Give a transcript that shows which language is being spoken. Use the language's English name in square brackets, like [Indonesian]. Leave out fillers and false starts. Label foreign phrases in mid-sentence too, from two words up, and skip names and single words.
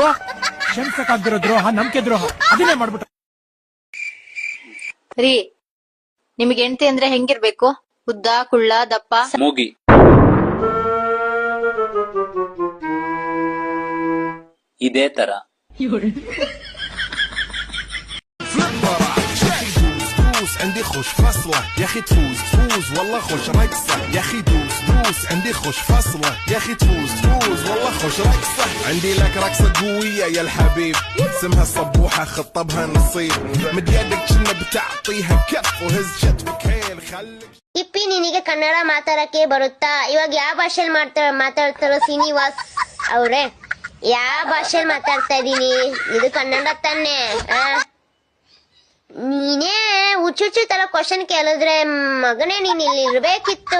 [Kannada] ಕ್ಷಮಿಸಕ್ಕಾಗ್ದಿರೋ ದ್ರೋಹ, ನಂಬಿಕೆ ದ್ರೋಹ, ಅದನ್ನೇ ಮಾಡ್ಬಿಟ್ಟ. ರೀ, ನಿಮ್ಗೆ ಹೆಂಡತಿ ಅಂದ್ರೆ ಹೆಂಗಿರ್ಬೇಕು? ಉದ್ದ, ಕುಳ್ಳ, ದಪ್ಪ, ಮೂಗಿ? ಇದೇ ತರ. [Arabic] عندي خوش فصلة يا اخي تفوز والله خوش رقصة يا اخي دوس عندي خوش فصلة يا اخي تفوز والله خوش رقصة عندي لك رقصة قوية يا الحبيب اسمها صبوحة خطبها نصيب مد يدك كنا بتعطيها كف وهز شتفك هيل خليك. [Kannada] ಇಪ್ಪಿ, ನಿನಗೆ ಕನ್ನಡ ಮಾತಾಡಕ್ಕೆ ಬರುತ್ತಾ? ಇವಾಗ ಯಾವ ಭಾಷೆಯಲ್ಲಿ ಮಾತಾಡ್ತಾರೋ ಶ್ರೀನಿವಾಸ್ ಅವ್ರೆ? ಯಾವ ಭಾಷೆಯಲ್ಲಿ ಮಾತಾಡ್ತಾ ಇದೀನಿ? ಇದು ಕನ್ನಡ ತಾನೆ? ನೀನೇ ಹುಚ್ಚುಚ್ಚು ತರ ಕ್ವಶನ್ ಕೇಳಿದ್ರೆ ಮಗನೇ ನೀನ್ ಇಲ್ಲಿ ಇರ್ಬೇಕಿತ್ತು.